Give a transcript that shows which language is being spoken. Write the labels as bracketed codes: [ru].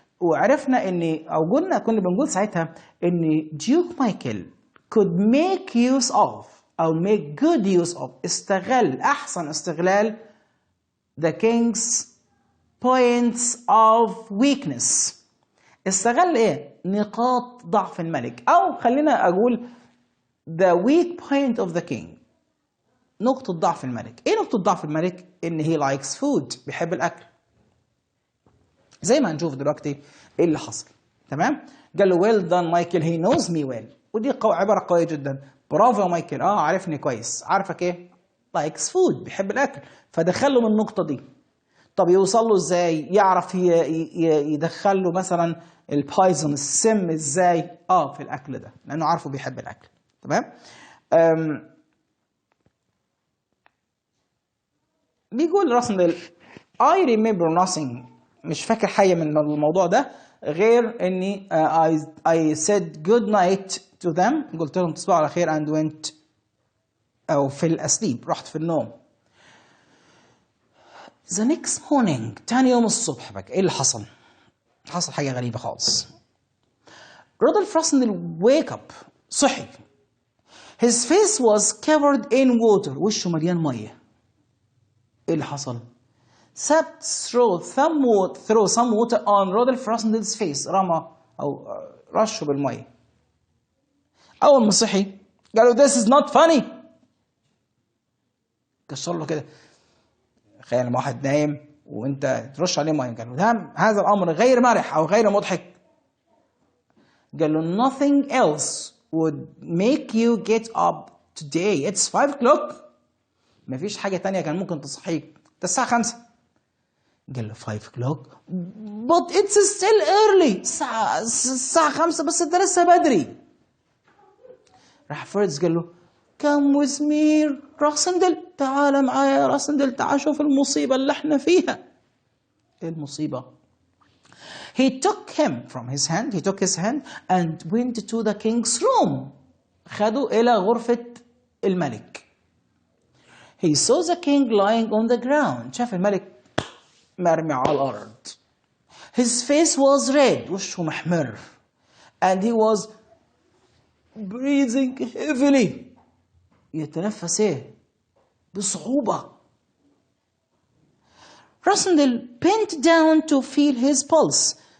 [ar] وعرفنا ان او كنا بنقول ساعتها ان ديوك مايكل [en] could make use of [ar] او [en] make good use of [ar] استغل احسن استغلال [en] the king's points of weakness. [ar] استغل ايه؟ نقاط ضعف الملك، او خلينا اقول [en] the weak point of the king. [ar] نقطة ضعف الملك. ايه نقطة ضعف الملك؟ ان [en] he likes food، [ar] بيحب الاكل. زي ما هنشوف دلوقتي ايه اللي حصل. تمام؟ قال له [en] well done Michael he knows me well. [ar] ودي عبارة قوية جدا. برافو يا مايكل، عارفني كويس. عارفك ايه؟ [en] likes food، [ar] بيحب الاكل. فدخله من النقطة دي. طب يوصل له ازاي؟ يعرف يدخل له مثلا البايزون السم ازاي؟ في الاكل ده، لانه عارفه بيحب الاكل. تمام؟ بيقول راسندل [en] I remember nothing، [ar] مش فاكر حاجه من الموضوع ده غير اني [en] I said good night to them، [ar] قلت لهم تصبحوا على خير [en] and went [ar] او في الاسليب، رحت في النوم. [en] The next morning، [ar] تاني يوم الصبح بقى ايه اللي حصل؟ حصل حاجه غريبه خالص. [en] Rudolf Rassendyll wake up، [ar] صحي. [en] His face was covered in water، [ar] وشه مليان ميه. ايه اللي حصل؟ سبت [en] throw some water on [ar] رودولف راسندل's face، رمى او رشه بالميه. اول ما صحي قالوا [en] this is not funny، [ar] كسر له كده. تخيل لما واحد نايم وانت ترش عليه ميه، قال له هذا الامر غير مرح او غير مضحك. قال له [en] nothing else would make you get up today. It's 5 o'clock. [ar] مفيش حاجة تانية كان ممكن تصحيك، ده الساعة 5. قال له [en] 5 o'clock but it's still early. [ar] الساعة 5 بس ده لسه بدري. راح فريدز قال له [en] come with me [ar] راسندل، تعال معايا يا راسندل، تعال شوف المصيبة اللي احنا فيها. ايه المصيبة؟ [en] He took his hand and went to the king's room. [ar] خده إلى غرفة الملك. [en] He saw the king lying on the ground. [ar] شاف الملك مرمي على الأرض. [en] His face was red، [ar] وشه محمر. [en] And he was breathing heavily. [ar] يتنفس بصعوبة. [en] Rassendyll bent down to feel his pulse.